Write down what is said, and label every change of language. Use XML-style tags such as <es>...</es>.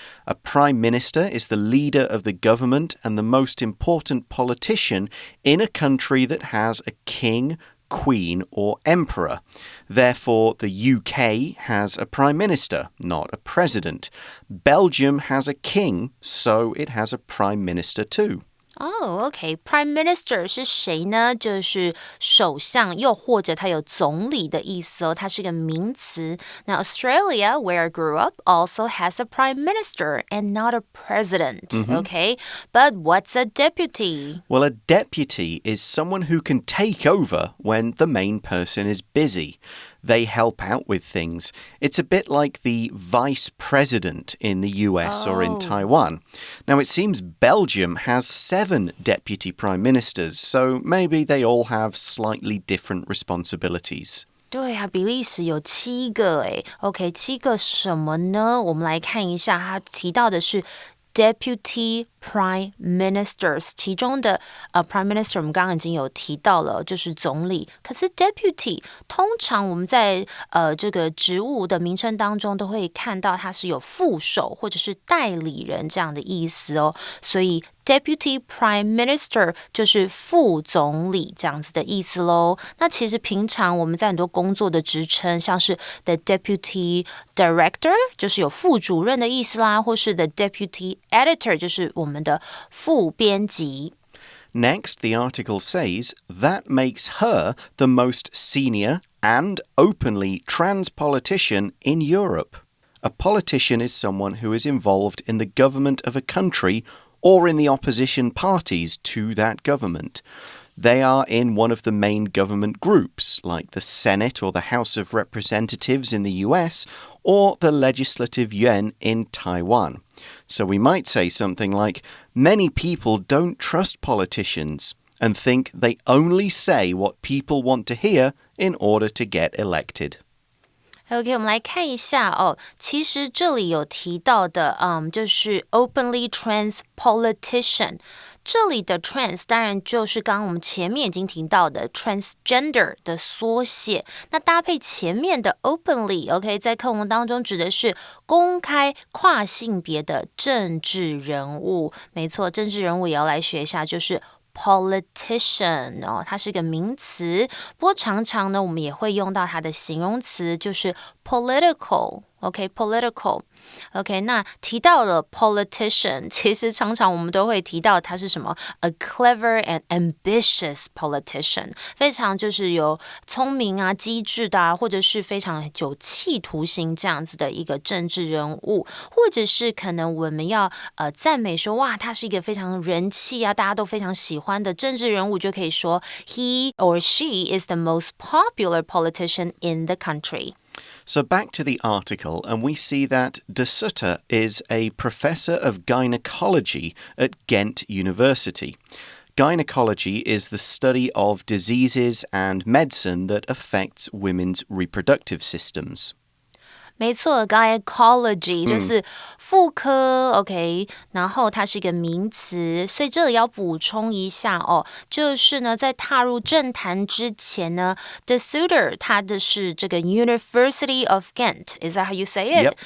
<en>A prime minister is the leader of the government and the most important politician in a country that has a king, queen or emperor. Therefore, the UK has a prime minister, not a president. Belgium has a king, so it has a prime minister too. OK.</en> <zh>Prime Minister 是谁呢？就是首相，又或者它有总理的意思哦，它是个名词。</zh> <en>Now, Australia, where I grew up, also has a Prime Minister and not a president. OK. But what's a deputy? Well, a deputy is someone who can take over when the main person is busy. They help out with things. It's a bit like the vice president in the US or in Taiwan. Now, it seems Belgium has 7 deputy prime ministers, so maybe they all have slightly different responsibilities.</en> <zh>对啊，比利时有7个诶。OK, 7个什么呢？我们来看一下，他提到的是Deputy Prime Ministers， 其中的Prime Minister 我们刚刚已经有提到了，就是总理。可是 Deputy 通常我们在这个职务的名称当中都会看到它是有副手或者是代理人这样的意思哦，所以Deputy Prime Minister 就是副总理这样子的意思咯。那其实平常我们在很多工作的职称，像是 The Deputy Director 就是有副主任的意思啦，或是 The Deputy Editor 就是我们的副编辑。</zh> <en>Next, the article says that makes her the most senior and openly trans politician in Europe. A politician is someone who is involved in the government of a country or in the opposition parties to that government. They are in one of the main government groups, like the Senate or the House of Representatives in the US, or the Legislative Yuan in Taiwan. So we might say something like, many people don't trust politicians and think they only say what people want to hear in order to get elected.OK,</en> <zh>我们来看一下哦，其实这里有提到的，就是 openly trans politician。这里的 trans 当然就是刚刚我们前面已经提到的 transgender 的缩写，那搭配前面的 openly，OK， 在课文当中指的是公开跨性别的政治人物。没错，政治人物也要来学一下，就是politician 哦，它是个名词，不过常常呢，我们也会用到它的形容词，就是 political OK，political。OK， 那提到了 politician， 其实常常我们都会提到他是什么 ？</zh> <en>A clever and ambitious politician，</en> <zh>非常就是有聪明啊、机智的啊，或者是非常有企图心这样子的一个政治人物，或者是可能我们要赞美说，哇，他是一个非常人气啊，大家都非常喜欢的政治人物，就可以说</zh> <en>He or she is the most popular politician in the country。</en> <zh>So</zh> <en>back to the article, and we see that De Sutter is a professor of gynecology at Ghent University. Gynecology is the study of diseases and medicine that affects women's reproductive systems.</en> <zh>没错 ，gynecology 就是妇科，OK， 然后它是一个名词，所以这里要補充一下哦，就是呢，在踏入政壇之前呢 ，De Sutter 他的是这个 University of Ghent，</zh> <en>is that how you say it？</en>